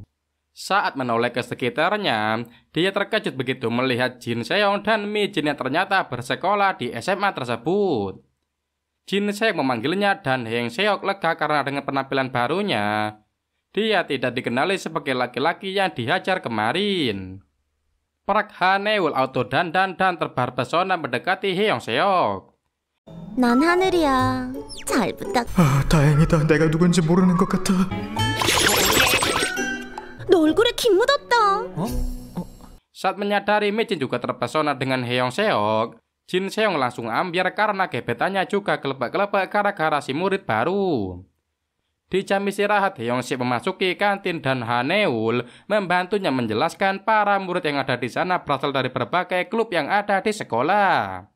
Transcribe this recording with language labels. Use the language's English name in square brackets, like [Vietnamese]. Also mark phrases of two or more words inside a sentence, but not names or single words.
[Indonesian] Saat menoleh ke sekitarnya, dia terkejut begitu melihat Jin Seong dan Mi Jin yang ternyata bersekolah di SMA tersebut. Jin Seong memanggilnya dan Hyeong Seok lega karena dengan penampilan barunya, dia tidak dikenali sebagai laki-laki yang dihajar kemarin. Park Ha-neul auto dandan dan terpesona mendekati Hyeong Seok. [Korean] 난 하늘이야. 잘 부탁. 아, 다행이다. 내가 누군지 모르는 것 같아. 너 얼굴에 김 묻었다. [Indonesian] Saat menyadari Mi Jin juga terpesona dengan Hyeong Seok, Jin Seong langsung ambyar karena gebetannya juga kelebak-kelebak gara-gara si murid baru. Di jam istirahat, Heong-sik memasuki kantin dan Haneul membantunya menjelaskan para murid yang ada di sana berasal dari berbagai klub yang ada di sekolah.